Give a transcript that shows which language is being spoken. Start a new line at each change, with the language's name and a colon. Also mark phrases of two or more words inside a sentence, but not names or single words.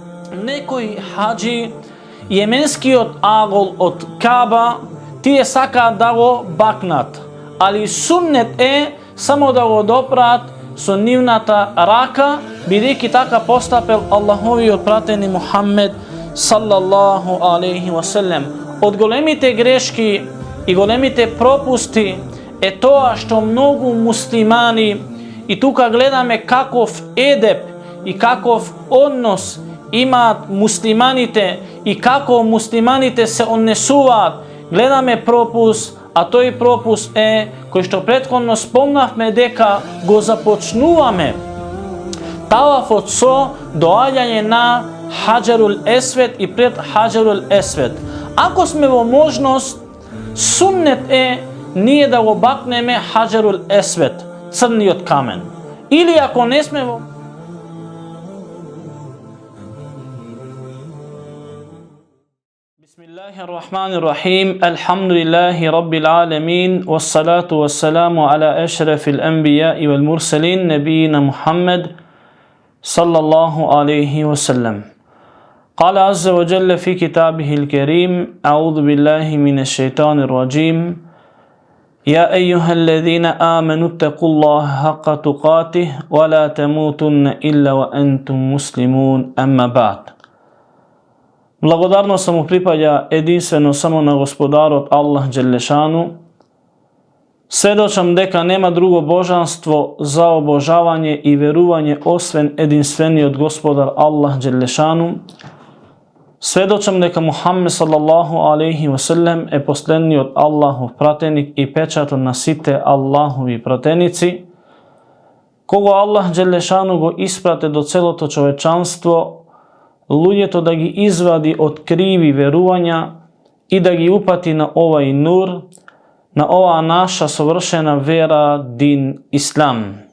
Macedonian: некој хаджи јеменскиот агол од Каба, тие сакаат да го бакнат, али суннет е само да го допрат со нивната рака, бидејќи така постапел Аллаховиот пратени Мухаммед
Arabic: صلى الله عليه وسلم.
Macedonian: Од големите грешки и големите пропусти е тоа што многу муслимани, и тука гледаме каков едеп и каков однос имаат муслиманите и како муслиманите се однесуваат, гледаме пропуст, а тој пропуст е кој што претходно спомнавме дека го започнуваме тавафот со доаѓање на Хаджарул Есвед и пред Хаджарул Есвед. Ако сме во можност, суннет е ние да го бакнеме Хаджарул Есвед, црниот камен. Или ако не сме во Bismillahirrahmanirrahim.
Arabic: الحمد لله رب العالمين. والصلاة والسلام على أشرف الأنبياء والمرسلين، نبينا محمد صلى الله عليه وسلم. قال عز وجل في كتابه الكريم: أعوذ بالله من الشيطان الرجيم. يا أيها الذين آمنوا اتقوا الله حق تقاته ولا تموتن إلا وأنتم مسلمون. أما بعد.
Macedonian: Благодарно само припаѓа единствено само на Господарот Аллах Джелешану. Сведочам дека нема друго божанство за обожавање и верување освен единствениот Господар Аллах Джелешану. Сведочам дека Мухаммед
Arabic: صلى الله عليه وسلم
Macedonian: е последниот Аллахов пратеник и печатот на сите Аллахови пратеници, кого Аллах Джелешану го испрате до целото човечанство, луѓето да ги извади од криви верувања и да ги упати на овај нур, на оваа наша совршена вера, дин Ислам.